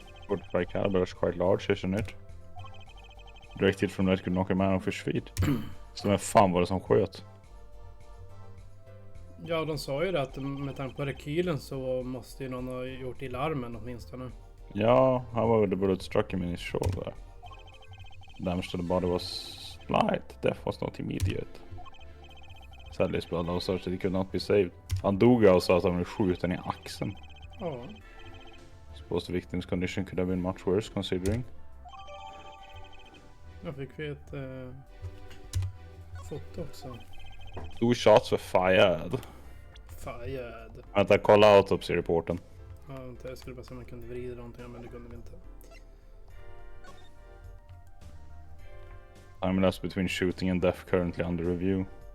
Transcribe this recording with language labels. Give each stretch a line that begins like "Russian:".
English: 45 caliber is quite large, isn't it? Direct hit from that could knock a man off his feet.
Swedish: Så vem fan var det som sköt? Ja, de sa ju det att med tanke på rekylen så måste ju någon ha gjort illa armen åtminstone.
English: Ja, however the bullet struck him in his shoulder. Damage to the body was slight. Death was not immediate. Sadly, his blood loss that he could not be saved.
Swedish: Han dog alltså att han blev skjuten i axeln. Ja.
English: Suppose the victim's condition could have been much worse considering.
Swedish: Jag fick vi ett foto också.
English: 2 shots were fired. Fired.
Swedish: Vänta, kolla autopsy-reporten. Ja, vänta, jag skulle bara se om jag kunde vrida någonting, men det kunde vi inte.
English: Time elapsed between shooting and death currently under review.